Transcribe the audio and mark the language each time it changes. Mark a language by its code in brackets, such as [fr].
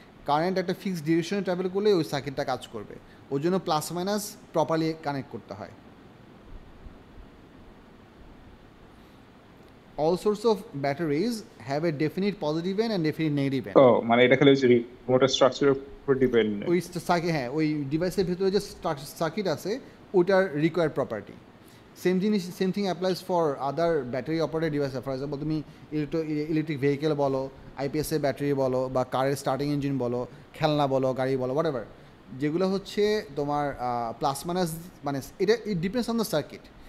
[bn] Current একটা fixed ডিরেকশনে travel করলে ওই সার্কিটটা কাজ করবে, ওই জন্য প্লাস মাইনাস প্রপারলি কানেক্ট করতে হয়। [en] All sorts of batteries have a definite positive end and definite negative end. [bn] ও মানে এটা খালি ওই যে রিমোটের স্ট্রাকচারের উপর ডিপেন্ড। ওই সার্কিট, হ্যাঁ, ওই ডিভাইসের ভিতরে যে সার্কিট আছে ওটার রিকোয়ার্ড প্রপার্টি। সেম জিনিস, [en] Same thing applies for other battery operated device. [bn] For example তুমি ইলেকট্রিক ভেহিকেল বলো, আইপিএসের ব্যাটারি বলো, বা কারের স্টার্টিং ইঞ্জিন বলো, খেলনা বলো, গাড়ি বলো, হোয়াট এভার, যেগুলো হচ্ছে তোমার প্লাস মাইনাস, মানে এটা [en] It depends on the circuit.